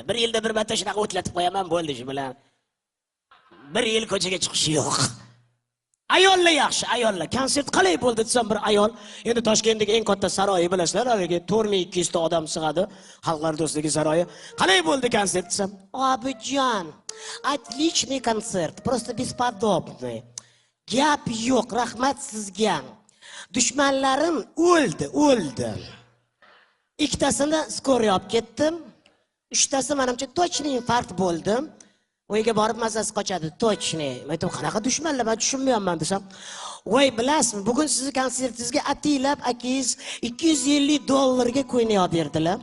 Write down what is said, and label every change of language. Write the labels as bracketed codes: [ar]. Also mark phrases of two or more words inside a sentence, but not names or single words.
[uz] Bir yilda bir marta shunaqa o'tlatib qo'yaman, bo'ldi shu bilan. Bir yil ko'chaga chiqish yo'q. Ayollar yaxshi, ayollar. Konsert qalay bo'ldi desam, bir ayol, endi Toshkentdagi eng katta saroyi bilasizlar, haligi 4200 ta odam sig'adi, Xalqlar do'stligi saroyi. Qalay bo'ldi konsert desam, "Obijon, [ru] отличный kontsert, просто бесподобный. [uz] Gap yo'q, rahmat sizga. Dushmanlarim o'ldi. Ikkitasini skoriy olib ketdim. Uchtasi menimcha точный infarkt bo'ldi. Uyga borib mazasi qochadi, точный. Men aytdim, "Qanaqa dushmanlar? Men tushunmayapman" desam, "Voy, bilasizmi, bugun sizning konsertingizga atilab akangiz $250 ko'yni olib berdilar.